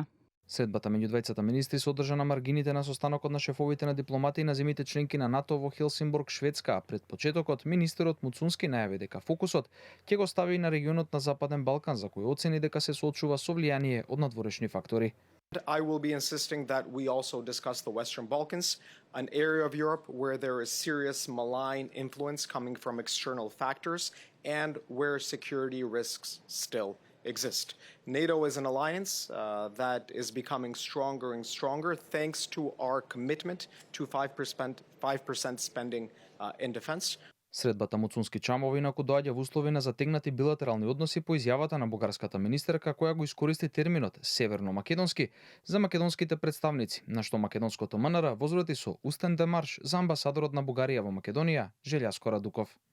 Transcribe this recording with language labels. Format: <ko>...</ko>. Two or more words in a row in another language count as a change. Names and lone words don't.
<mk>Средбата меѓу двајцата министри се одржа на маргините на состанокот на шефовите на дипломатии на земјите членки на НАТО во Хелсинбург, Шведска. Пред почетокот министерот Муцунски најави дека фокусот ќе го стави на регионот на Западен Балкан, за кој оцени дека се соочува со влијание од надворешни фактори.</mk> <en>I will be insisting that we also discuss the Western Balkans, an area of Europe where there is serious malign influence coming from external factors and where security risks still exist. NATO is an alliance that is becoming stronger and stronger thanks to our commitment to 5% spending in defense.</en> <mk>Средбата Муцунски Чамова инаку доаѓа во услови на затегнати билатерални односи по изјавата на бугарската министерка, која го искористи терминот северно-македонски за македонските представници, на што македонското МНР возврати со устен демарш за амбасадорот на Бугарија во Македонија, Желјаско Радуков.</mk>